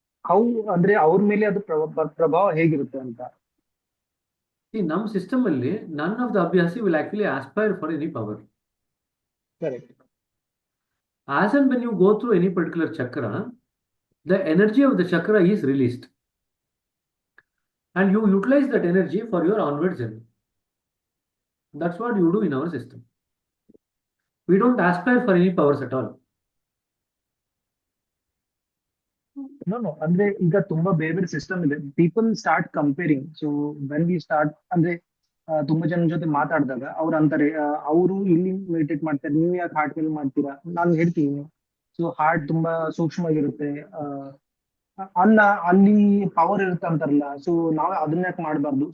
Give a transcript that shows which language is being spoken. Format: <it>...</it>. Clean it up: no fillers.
<kn>How ಅಂದ್ರೆ ಅವ್ರ ಮೇಲೆ ಅದು ಪ್ರಭಾವ ಹೇಗಿರುತ್ತೆ ಅಂತ. ನಮ್ಮ ಸಿಸ್ಟಮ್ ಅಲ್ಲಿ</kn> <en>None of the ಅಭ್ಯಾಸಿ will actually aspire for any power. Correct. As and when you go through any particular chakra, the energy of the chakra is released. And you utilize that energy for your onward journey. That's what you do in our system. We don't aspire for any powers at all.</en> <kn>No, ಅಂದ್ರೆ ಈಗ ತುಂಬಾ ಬೇರೆ ಬೇರೆ system ಇದೆ.</kn> <en>People start comparing.</en> <kn>So</kn> <en>when we start</en> <kn>ಅಂದ್ರೆ ತುಂಬಾ ಜನ ಜೊತೆ ಮಾತಾಡಿದಾಗ ಅವ್ರು ಅಂತಾರೆ, ಅವರು ಇಲ್ಲಿ ಮೆಡಿಟೇಟ್ ಮಾಡ್ತಾರೆ, ನೀವು ಯಾಕೆ ಹಾರ್ಟ್ ಮೇಲೆ ಮಾಡ್ತೀರಾ? ನಾನು ಹೇಳ್ತೀನಿ, ಸೊ ಹಾರ್ಟ್ ತುಂಬಾ ಸೂಕ್ಷ್ಮವಾಗಿರುತ್ತೆ, ಅಲ್ಲ ಅಲ್ಲಿ ಪವರ್ ಇರುತ್ತೆ ಅಂತಾರಲ್ಲ, ಸೊ ನಾವು ಅದನ್ನ ಯಾಕೆ ಮಾಡಬಾರ್ದು?</kn>